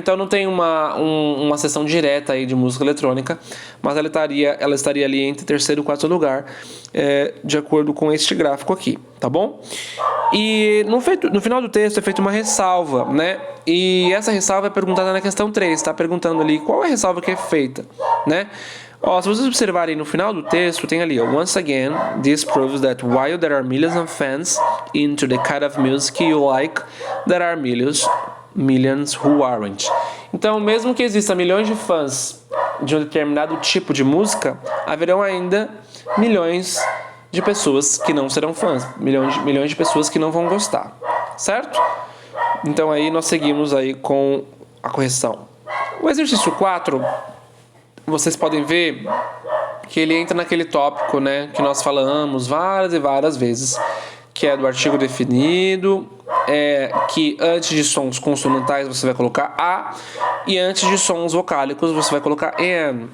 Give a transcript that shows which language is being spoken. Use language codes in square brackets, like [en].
[pt] Então não tem uma seção direta aí de música eletrônica, mas ela estaria ali entre terceiro e quarto lugar, de acordo com este gráfico aqui, tá bom? E no final do texto é feita uma ressalva, né? E essa ressalva é perguntada na questão 3, tá perguntando ali qual é a ressalva que é feita, né? Ó, se vocês observarem no final do texto, tem ali, ó, [en] once again, this proves that while there are millions of fans into the kind of music you like, there are millions who aren't. [pt] Então, mesmo que exista milhões de fãs de um determinado tipo de música, haverão ainda milhões de pessoas que não serão fãs, milhões de pessoas que não vão gostar, certo? Então aí nós seguimos aí com a correção. O exercício 4, vocês podem ver que ele entra naquele tópico, né, que nós falamos várias e várias vezes, que é do artigo definido, que antes de sons consonantais você vai colocar a, e antes de sons vocálicos você vai colocar n.